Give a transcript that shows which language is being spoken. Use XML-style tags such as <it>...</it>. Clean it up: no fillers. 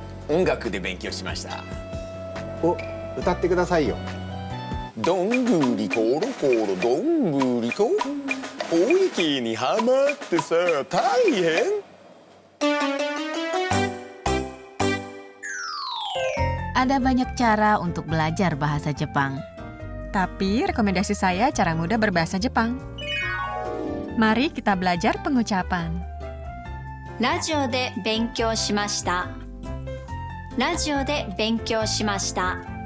<ja>音楽で勉強しました。お、歌ってくださいよ。どんぐりころころどんぐりと大雪にはまってさ大変。</ja> <id>Ada banyak cara untuk belajar bahasa Jepang. Tapi rekomendasi saya cara mudah berbahasa Jepang. Mari kita belajar pengucapan.</id> <ja>ラジオで勉強しました。ラジオで勉強しました。</ja>